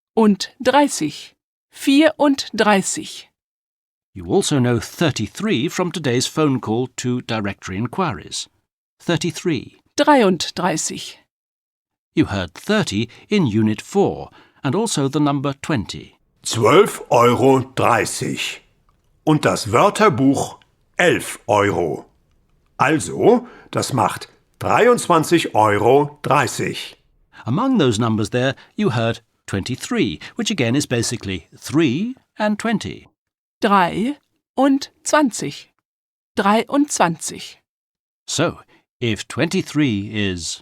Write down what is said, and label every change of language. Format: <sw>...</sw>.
<de>und 30. 34.</de> <en>You also know 33 from today's phone call to directory inquiries.</en> <de>33. 33.</de> <en>You heard 30 in Unit 4, and also the number 20.</en> <de>12,30 €. und das Wörterbuch 11 Euro. Also, das macht 23,30 Euro.</de> <en>Among those numbers there, you heard 23, which again is basically 3 and 20.</en> <de>3 und 20. 23.</de> <en>So, if 23 is</en>